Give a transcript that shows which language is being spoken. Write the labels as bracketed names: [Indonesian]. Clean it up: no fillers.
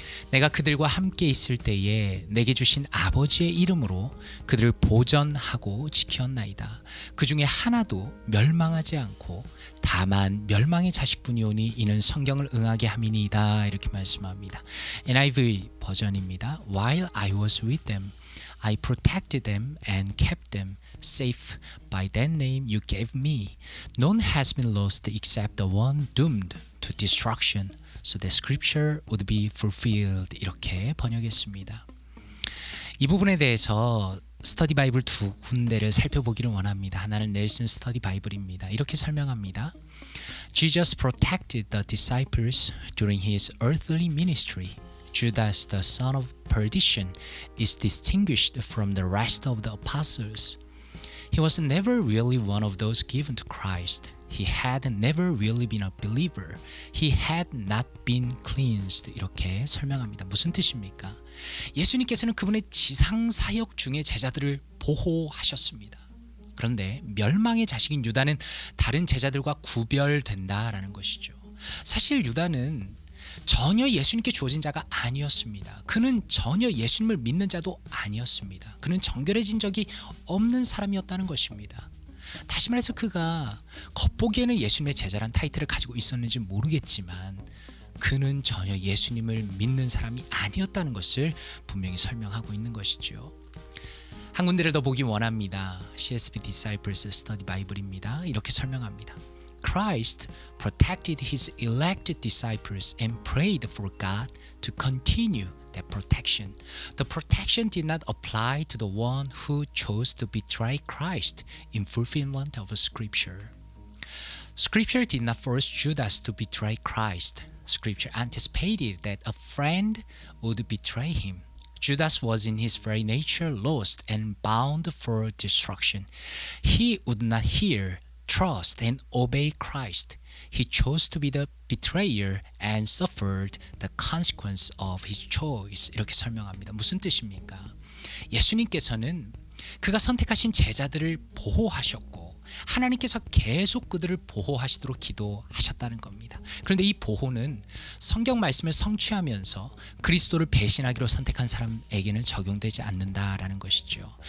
[Korean] 내가 그들과 함께 있을 때에 내게 주신 아버지의 이름으로 그들을 보전하고 지켰나이다. 그 중에 하나도 멸망하지 않고 다만 멸망의 자식뿐이오니 이는 성경을 응하게 함이니이다. 이렇게 말씀합니다. NIV 버전입니다. [English] While I was with them, I protected them and kept them safe by that name you gave me. None has been lost except the one doomed to destruction, so that scripture would be fulfilled. [Korean] 이렇게 번역했습니다. 이 부분에 대해서 스터디 바이블 두 군데를 살펴보기를 원합니다. 하나는 넬슨 스터디 바이블입니다. 이렇게 설명합니다. [English] Jesus protected the disciples during his earthly ministry. Judas, the son of perdition, is distinguished from the rest of the apostles. He was never really one of those given to Christ. He had never really been a believer. He had not been cleansed. [Korean] 이렇게 설명합니다. 무슨 뜻입니까? 예수님께서는 그분의 지상 사역 중에 제자들을 보호하셨습니다. 그런데 멸망의 자식인 유다는 다른 제자들과 구별된다라는 것이죠. 사실 유다는 전혀 예수님께 주어진 자가 아니었습니다. 그는 전혀 예수님을 믿는 자도 아니었습니다. 그는 정결해진 적이 없는 사람이었다는 것입니다. 다시 말해서 그가 겉보기에는 예수님의 제자란 타이틀을 가지고 있었는지 모르겠지만 그는 전혀 예수님을 믿는 사람이 아니었다는 것을 분명히 설명하고 있는 것이죠. 한 군데를 더 보기 원합니다. CSB Disciples Study Bible입니다. 이렇게 설명합니다. [English] Christ protected his elected disciples and prayed for God to continue that protection. The protection did not apply to the one who chose to betray Christ in fulfillment of Scripture. Scripture did not force Judas to betray Christ. Scripture anticipated that a friend would betray him. Judas was in his very nature lost and bound for destruction. He would not hear, trust, and obey Christ. He chose to be the betrayer and suffered the consequence of his choice. [Korean] 이렇게 설명합니다. 무슨 뜻입니까? 예수님께서는 그가 선택하신 제자들을 보호하셨고 하나님께서 계속 그들을 보호하시도록 기도하셨다는 겁니다. 그런데 이 보호는 성경 말씀을 성취하면서 그리스도를 배신하기로 선택한 사람에게는 적용되지 않는다라는 것이죠.